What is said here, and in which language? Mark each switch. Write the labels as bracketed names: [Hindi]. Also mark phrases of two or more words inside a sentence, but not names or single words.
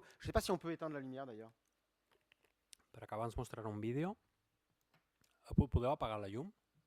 [French] Je ne sais pas si on peut éteindre la lumière d'ailleurs. [Catalan] Per acabar ens mostrarà un vídeo. Podeu apagar la llum?